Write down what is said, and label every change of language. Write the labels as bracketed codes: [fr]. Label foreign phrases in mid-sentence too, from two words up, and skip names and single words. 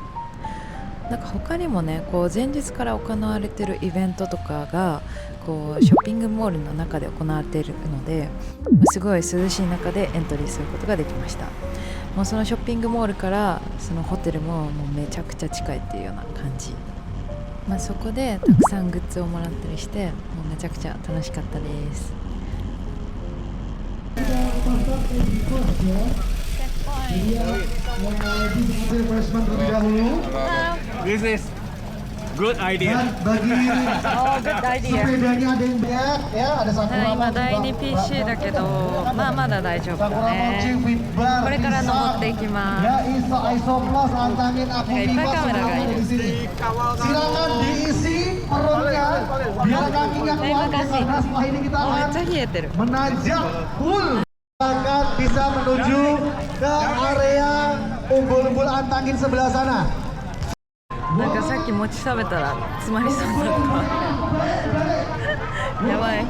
[ja] なんか他にもね、こう前日から行われているイベントとかがこうショッピングモールの中で行われているので、すごい涼しい中でエントリーすることができました。もうそのショッピングモールからそのホテルももうめちゃくちゃ近いっていうような感じ。そこでたくさんグッズをもらったりしてもうめちゃくちゃ楽しかったです。 [id] Refreshment terlebih dahulu. [en] This is good idea. [id] Dan bagi [en] Oh, good idea. [id] sepedanya ada yang banyak ya, ada Sakura [ja] 今第2 PC だけど、まだ大丈夫だ Sakura Mochi ね。 [en] with bar. [ja] これから登っていきます。 [id] Ya, ISO Plus antangin aku Oke, Viva pakai kamera, semua guys. ada di sini. Silakan diisi perutnya biar kakinya Terima kuat kasih. karena setelah ini kita [ja] めっ [id] akan [ja] ちゃ冷えてる。 [id] menanjak full. Silakan bisa menuju ke area umbul-umbul antangin sebelah sana. [ja] なんかさっき餅食べたら詰まりそうだった。やばい。